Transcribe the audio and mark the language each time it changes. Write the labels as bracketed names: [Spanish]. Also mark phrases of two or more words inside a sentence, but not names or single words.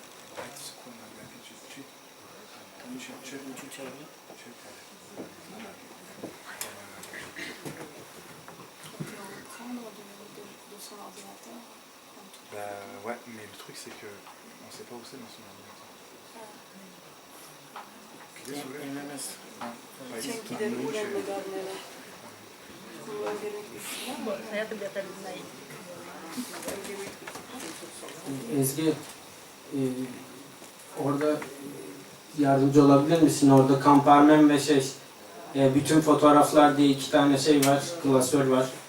[French] Ouais, mais le truc c'est que on sait pas où c'est dans son ordinateur. [Turkish] Ezgi, orada yardımcı olabilir misin? Orada kamparmen ve bütün fotoğraflar diye 2 tane var, klasör var.